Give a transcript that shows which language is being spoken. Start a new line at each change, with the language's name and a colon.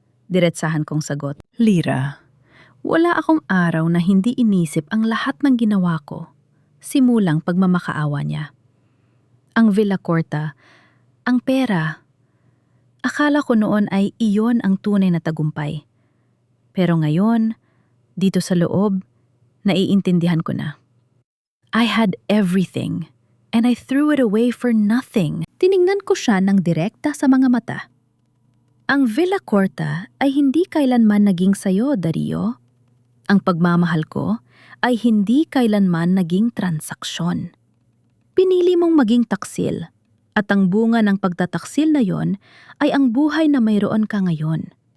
Filipino: Diretsahan kong sagot. Lira, wala akong araw na hindi inisip ang lahat ng ginawa ko, simulang pagmamakaawa niya. Ang Villa Corta, ang pera. Akala ko noon ay iyon ang tunay na tagumpay. Pero ngayon, dito sa loob, naiintindihan ko na.
English: I had everything, and I threw it away for nothing.
Filipino: Tiningnan ko siya ng direkta sa mga mata. Ang Villa Corta ay hindi kailanman naging sayo, Dario. Ang pagmamahal ko ay hindi kailanman naging transaksyon. Pinili mong maging taksil, at ang bunga ng pagtataksil na yon ay ang buhay na mayroon ka ngayon.